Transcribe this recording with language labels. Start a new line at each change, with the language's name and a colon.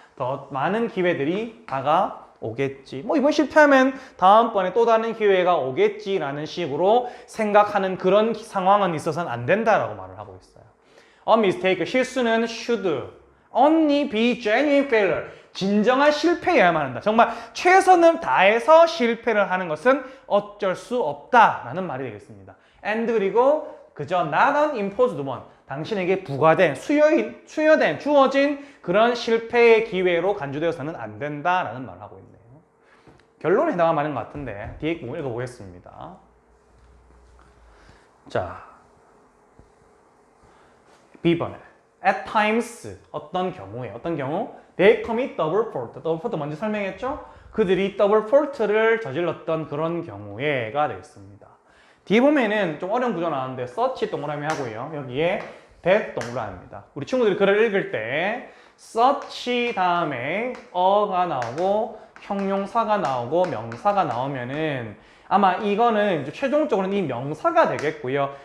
Korean: 더 많은 기회들이 다가오겠지. 뭐 이번 실패하면 다음번에 또 다른 기회가 오겠지라는 식으로 생각하는 그런 상황은 있어서는 안 된다라고 말을 하고 있어요.
English: A mistake,
Korean: 실수는
English: should only be genuine failure.
Korean: 진정한 실패여야만 한다. 정말 최선을 다해서 실패를 하는 것은 어쩔 수 없다라는 말이 되겠습니다.
English: And
Korean: 그리고 그저
English: not an imposed one.
Korean: 당신에게 부과된, 수여된, 주어진 그런 실패의 기회로 간주되어서는 안 된다라는 말을 하고 있네요. 결론에 해당하는 말인 것 같은데 뒤에 읽어보겠습니다. 자, B번에
English: at times,
Korean: 어떤 경우
English: they commit double fault.
Korean: double fault 먼저 설명했죠? 그들이 더블 폴트를 저질렀던 그런 경우에가 되겠습니다. 뒤에 보면은 좀 어려운 구조 나왔는데 such 동그라미 하고요. 여기에 that 동그라미입니다. 우리 친구들이 글을 읽을 때 such 다음에 어가 나오고 형용사가 나오고 명사가 나오면은 아마 이거는 이제 최종적으로는 이 명사가 되겠고요.